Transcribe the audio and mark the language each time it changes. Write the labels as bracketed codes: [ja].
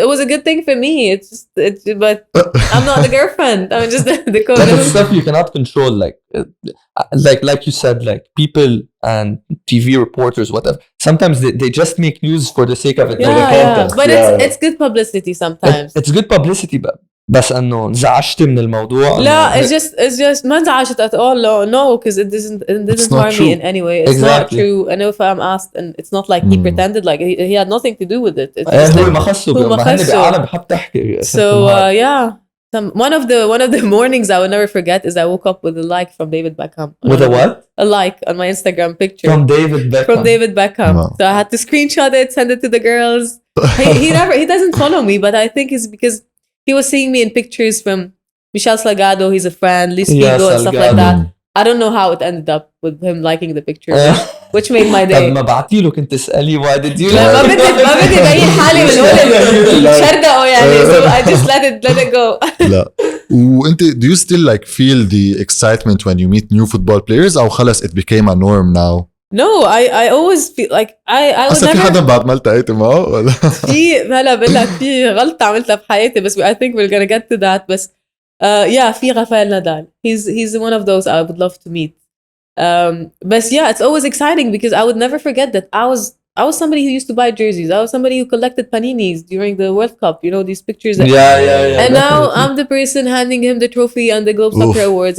[en] It was a good thing for me. But I'm not the girlfriend. I'm just the co. That's stuff you cannot control. Like you said, like people and TV reporters, whatever. Sometimes they just make news for the sake of it. But it's good publicity sometimes. It's good publicity, [ar] بس انه انزعجت من الموضوع. لا, [en] it's just [ar] ما انزعجت [en] at all. No, because it didn't harm me in any way. It's not true. And if I'm asked, and it's not like he pretended, like he had nothing to do with it. It's just [ar] هو ما خصه بعالم بحب تحكي. [en] So one of the mornings I will never forget is I woke up with a like from David Beckham. With a what? A like on my Instagram picture. From David Beckham. Wow. So I had to screenshot it, send it to the girls. He doesn't follow me, but I think it's because he was seeing me in pictures from Michel Salgado, he's a friend, Luis Figo, and stuff like that. I don't know how it ended up with him liking the picture, which made my day. [ar] طب ما بعتي له كنت تسألي [en] why did you [ar] لا ما بدي بين حالي بنقول شردقه يعني, [en] so I just let it go. [ar] لا. وانت, [en] do you still like feel the excitement when you meet new football players, [ar] أو خلص [en] it became a norm now? No, I always feel like I would never. [ar] في حدا بعد ما التقيتي معه ولا؟ في هلا بقول لك في غلطة عملتها بحياتي, بس [en] I think we're gonna get to that. [ar] بس في رافائيل نادال. [en] He's one of those I would love to meet. But yeah, it's always exciting because I would never forget that I was somebody who used to buy jerseys. I was somebody who collected paninis during the World Cup. You know, these pictures. Yeah. And now I'm the person handing him the trophy and the Globe Soccer Awards.